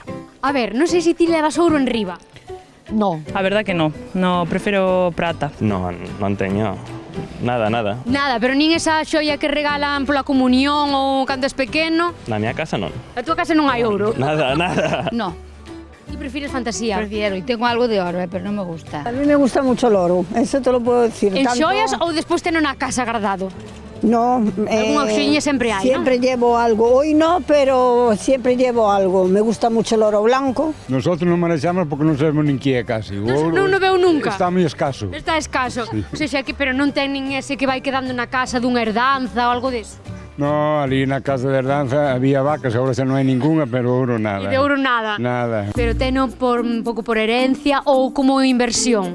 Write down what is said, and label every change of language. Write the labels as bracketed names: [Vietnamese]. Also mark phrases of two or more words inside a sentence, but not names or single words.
[Galician] A ver, non sei se ti levas ouro en riba. [Spanish] No, a verdad que no. No, prefiero prata. [Galician] No, non teño nada. Nada, pero nin esa xoia que regalan pola comunión ou cando es pequeno. Na miña casa non. Na túa casa non hai ouro. Nada. No. Ti prefires fantasía? [Spanish] Prefiero, y tengo algo de oro, pero no me gusta. A mí me gusta mucho el oro, eso te lo puedo decir. [Galician] En xoias ou despois teno na casa guardado? No, algún auxiño sempre hai, [Spanish] siempre ¿no? llevo algo. Hoy no, pero siempre llevo algo. Me gusta mucho el oro blanco. [Galician] Nosotros non manexamos porque non sabemos nin que é casi. Non o veo nunca. Está moi escaso. Está escaso. Sí. O sea, pero non ten nin ese que vai quedando na casa dunha herdanza ou algo deso? No, ali na casa de herdanza había vacas, agora xa non hai ninguna, pero ouro nada. E de ouro nada? Nada. Pero teno por un pouco por herencia ou como inversión?